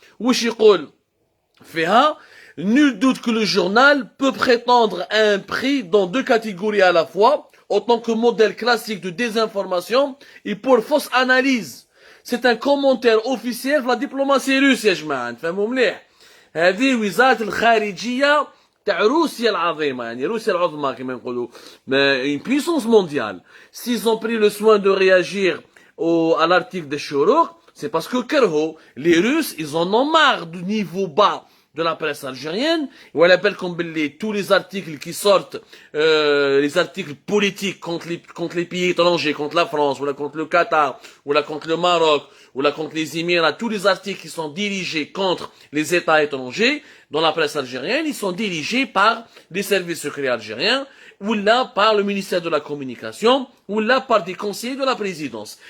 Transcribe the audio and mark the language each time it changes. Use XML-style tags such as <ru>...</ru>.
<ar>Wishikol Feha,</ar> <fr>nul doute que le journal peut prétendre à un prix dans deux catégories à la fois, en tant que modèle classique de désinformation et pour fausse analyse. C'est un commentaire officiel de la diplomatie russe,</fr> <ar>يا جماعة. نفهموا مليح. هذه وزارة الخارجية تاع روسيا العظيمة, يعني روسيا العظمى كما نقولوا,</ar> <fr>une puissance mondiale. S'ils ont pris le soin de réagir à l'article de Chorouk, c'est parce que les Russes, ils en ont marre du niveau bas de la presse algérienne, où elle appelle comme tous les articles qui sortent, les articles politiques contre les pays étrangers, contre la France, ou là contre le Qatar, ou là contre le Maroc, ou là contre les Émirats, tous les articles qui sont dirigés contre les États étrangers, dans la presse algérienne, ils sont dirigés par les services secrets algériens, ou là par le ministère de la Communication, ou là par des conseillers de la présidence.</fr>